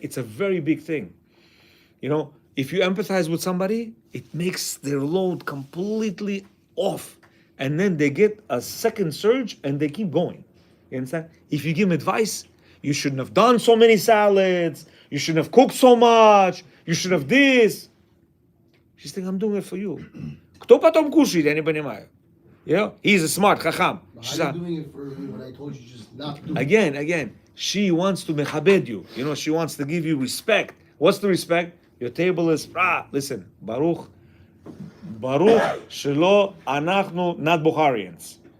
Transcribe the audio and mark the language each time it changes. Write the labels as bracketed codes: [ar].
[en] It's a very big thing. If you empathize with somebody, it makes their load completely off. And then they get a second surge and they keep going. You understand? If you give them advice, you shouldn't have done so many salads. You shouldn't have cooked so much. You should have this. She's thinking, I'm doing it for you. [ru] Кто потом кушает, я не понимаю. [en] He's a smart, chacham. How are you doing it for me when I told you just not to do it? Again, she wants to mechabed you. She wants to give you respect. What's the respect? Your table is, listen, [he] Baruch shelo anachnu [en] not Bukharians.